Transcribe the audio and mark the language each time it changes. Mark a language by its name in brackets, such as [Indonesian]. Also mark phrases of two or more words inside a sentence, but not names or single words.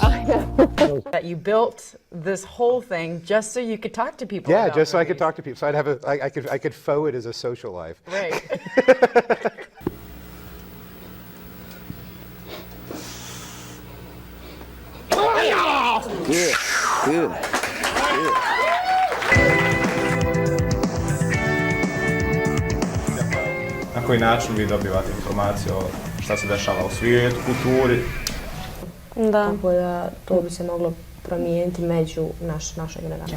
[English] That you built this whole thing just so you could talk to people. Yeah, about just so I could movies. talk to people. So I'd have I could faux it as a social life. Right. Good, good. [Bosnian] Na koji način vi dobivate informacije o šta se dešava u svijetu, kulturi? Da. Tako da to bi se moglo promijeniti među našoj generaciji.